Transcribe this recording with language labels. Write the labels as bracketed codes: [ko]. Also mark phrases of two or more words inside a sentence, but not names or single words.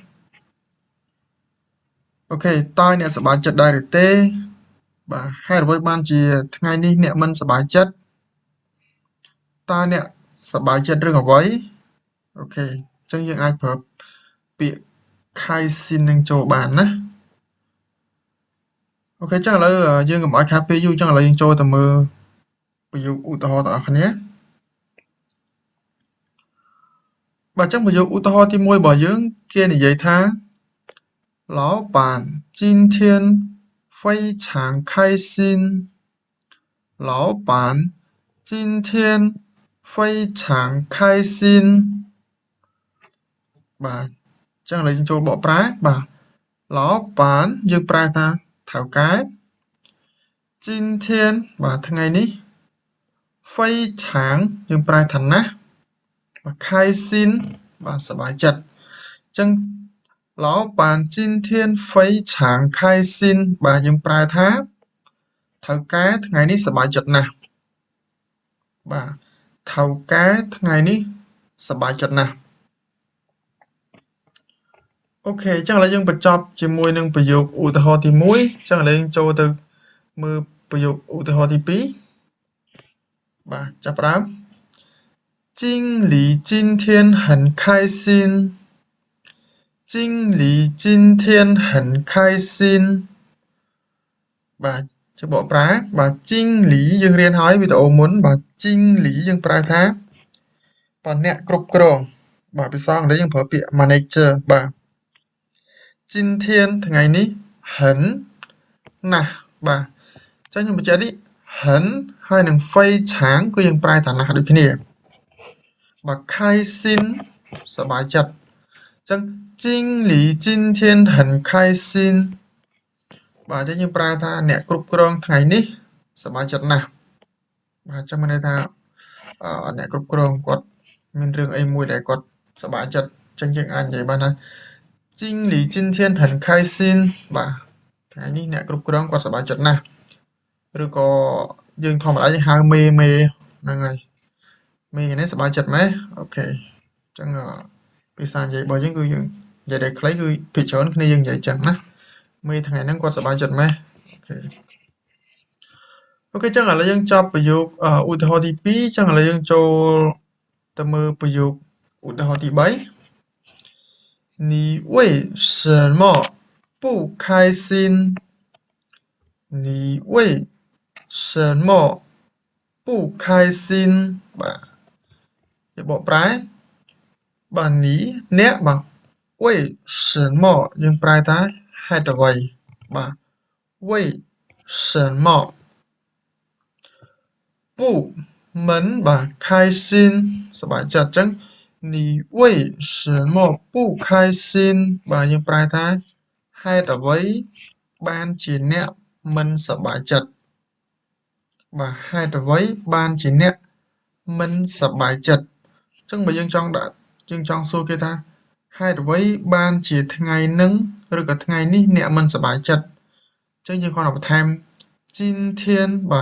[km] អូខេតើអ្នកសប្បាយចិត្តដែរឬទេបាទហេតុអ្វីបានជាថ្ងៃនេះអ្នកមិនសប្បាយចិត្តតើអ្នកសប្បាយចិត្តរឿងអ្វីអូខេអញ្ចឹងយើងអាចប្រើពាក្យ kāixīn នឹងចូលបានណា អូខេអញ្ចឹងឥឡូវយើងកុំឲ្យខាតពេលយូរអញ្ចឹងឥឡូវយើងចូលទៅមើលប្រយោគឧទាហរណ៍ទាំងអស់គ្នាបាទអញ្ចឹងប្រយោគឧទាហរណ៍ទី1របស់យើងគេនិយាយថា [zh] 老板今天非常开心老板今天非常开心 [km] បាទអញ្ចឹងឥឡូវយើងចូលបកប្រែបាទ老板យើងប្រែថាថៅកែ今天បាទថ្ងៃនេះ非常យើងប្រែថាណាស់បាទ开心បាទសប្បាយចិត្តអញ្ចឹង [zh] 老板今天非常开心 [km] បាទយើងប្រែថាថៅកែថ្ងៃនេះសប្បាយចិត្តណាស់បាទថៅកែថ្ងៃនេះសប្បាយចិត្តណាស់ អូខេអញ្ចឹងឥឡូវយើងបញ្ចប់ជាមួយនឹងប្រយោគឧទាហរណ៍ទី1អញ្ចឹងឥឡូវយើងចូលទៅមើលប្រយោគឧទាហរណ៍ទី2បាទចាប់ផ្ដើម [zh] 经理今天很开心经理今天很开心 [km] បាទជួយបកប្រែបាទជីងលី យើងរៀនហើយវីដេអូមុនបាទជីងលីយើងប្រែថាបាទអ្នកគ្រប់គ្រងបាទភាសាអង់គ្លេសយើងប្រើពាក្យ manager បាទ今天ថ្ងៃនេះ很ណាស់បាទអញ្ចឹងខ្ញុំបញ្ជាក់នេះ很ហើយនឹង 非常គឺយើងប្រែថាណាស់ដូចគ្នាបាទ开心សប្បាយចិត្តអញ្ចឹង [zh] 经理今天很开心 [km] បាទអញ្ចឹងយើងប្រើថាអ្នកគ្រប់គ្រ ងថ្ងៃនេះសប្បាយចិត្តណាស់បាទអញ្ចឹងមានន័យថាអ្នកគ្រប់គ្រងគាត់មានរឿងអីមួយដែលគាត់សប្បាយចិត្តអញ្ចឹងយើងអាចនិយាយបានថា [zh] 经理今天很开心 [km] បាទថ្ងៃនេះអ្នកគ្រប់គ្រងគាត់សប្បាយចិត្តណាស់ឬក៏យើងធម្មតាយើងហៅមេហ្នឹងហើយមេនេះសប្បាយចិត្តម៉េះអូខេអញ្ចឹងភាសានិយាយរបស់យើងគឺយើងនិយាយដែលខ្លីគឺភាគច្រើនគ្នាយើងនិយាយចឹងណាមេថ្ងៃហ្នឹងគាត់សប្បាយចិត្តម៉េះ អូខេអញ្ចឹងឥឡូវយើងចប់ប្រយោគឧទាហរណ៍ទី2អញ្ចឹងឥឡូវយើងចូលទៅ មើលប្រយោគឧទាហរណ៍ទី3 [zh] 你为什么不开心你为什么不开心 [km] បាទយើងបកប្រែបាទនេះអ្នកបាទ为什么យើងប្រែថាហេតុអ្វីបាទ [zh] 为什么不 [km] មិនបាទ开心សប្បាយចិត្តអញ្ចឹង [zh] 你为什么不开心 [km] បាទយើងប្រែថាហេតុអ្វីបានជាអ្នកមិនសប្បាយចិត្តបាទហេតុអ្វីបានជាអ្នកមិនសប្បាយចិត្ត អញ្ចឹងបើយើងចង់សួរគេថាហេតុអ្វីបានជាថ្ងៃហ្នឹងឬក៏ថ្ងៃនេះអ្នកមិនសប្បាយចិត្តអញ្ចឹងយើងគ្រាន់តែបន្ថែម今天បាទ